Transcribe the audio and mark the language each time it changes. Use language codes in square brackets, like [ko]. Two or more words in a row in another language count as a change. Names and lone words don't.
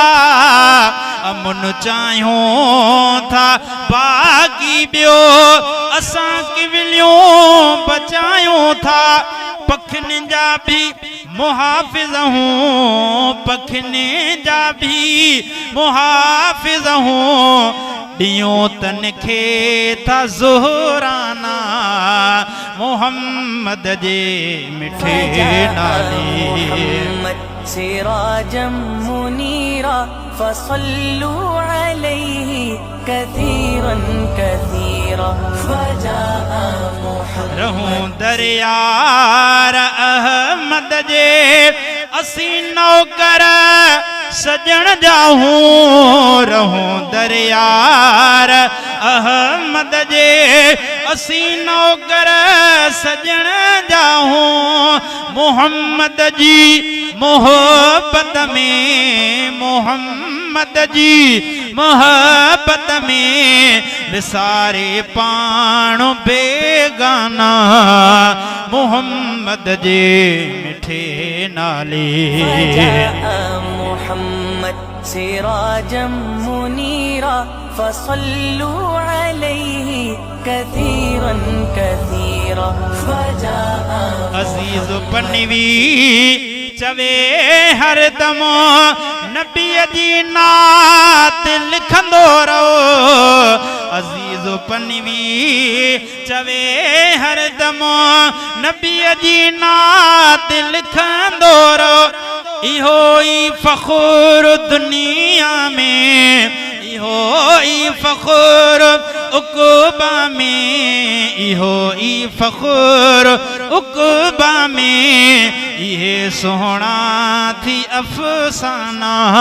[sd] अमन चाहियूं था बाक़ी ॿियो असां किवलियूं बचायूं था पखियुनि जा बि मुहाफ़िज़ हूं पखियुनि जा बि मुहाफ़िज़ हूं ॾियों तन खे था ज़ोराना मोहम्मद जे मिठे नाले [ar] سراجا منيرا فصلوا عليه كثيرا كثيرا فجاء محمد [sd] रहूं दरियार अहमद जे असीं नौकर सजण जाहूं रहूं दरियार अहमद जे असीं नौकर सजण जाहूं मोहम्मद जी मोहब्बत में मोहम्मद जी मोहब्बत में विसारे पाण बेगाना मोहम्मद जे मिठे नाले [ar] محمد سراجا منيرا فصلوا عليه كثيرا كثيرا فجاء [sd] अज़ीज़ पनवी चवे हर दम नबीअ जी नात लिखंदो रहो अज़ीज़ पनवी चवे हर दम नबीअ जी नात लिखंदो रहो इहो ई फ़ख़्र दुनिया में इहो ई फ़ख़्र उक़बा में इहो ई फ़ख़्र उक़बा में इहे सुहिणा थी अफ़साना